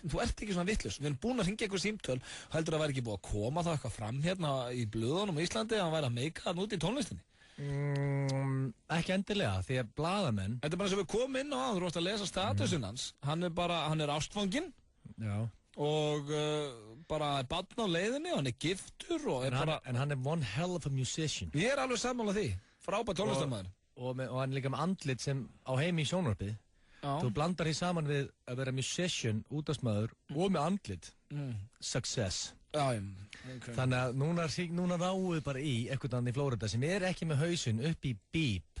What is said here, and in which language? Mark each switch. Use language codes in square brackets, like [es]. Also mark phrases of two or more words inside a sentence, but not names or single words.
[is] Þú ert ekki svona vitlaus. Við erum búin að hringja eitthvað símtöl. Heldur að það væri ekki búið að koma það eitthvað fram hérna í blöðunum í Íslandi að hann væri að meika það út í tónlistinni? Ekki endilega, því að blaðamenn. Þetta er bara sem við komum inn á hann. Þú varst að lesa statusinn hans. Hann er ástfanginn. Já. Og bara er barn á leiðinni og hann er giftur og er bara... En hann er [en] one hell of a musician. [is] Ég er alveg sammála því. Frábær tónlistarmaður. Og hann er líka með andlit sem á heimi í sjónvarpið. Þú blandar því saman við að vera musician, útvarpsmaður og með andlit. Success. Já, Þannig að núna ráuðu bara í eitthvað annað í Flórida sem er ekki með hausinn upp í bíp.